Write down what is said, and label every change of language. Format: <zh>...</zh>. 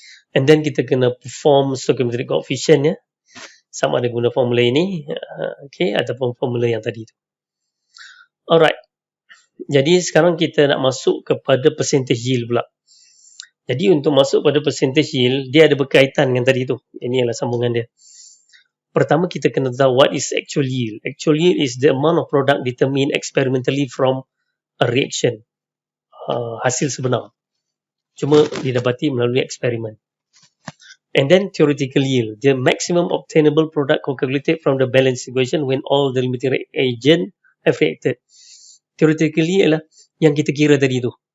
<ms>And then kita kena perform stoichiometric coefficient ya. Sama ada guna formula ini, okay, ataupun formula yang tadi tu. Alright. Jadi sekarang kita nak masuk kepada percentage yield pula. Jadi untuk masuk pada percentage yield, dia ada berkaitan dengan tadi tu. Ini adalah sambungan dia. Pertama kita kena tahu</ms> <en>what is actual yield. Actual yield is the amount of product determined experimentally from a reaction.</en> <ms>Hasil sebenar. Cuma didapati melalui eksperimen.</ms> <en>And then theoretical yield, the maximum obtainable product calculated from the balance equation when all the limiting agent have reacted.</en> <ms>Theoretically ialah yang kita kira tadi tu.</ms>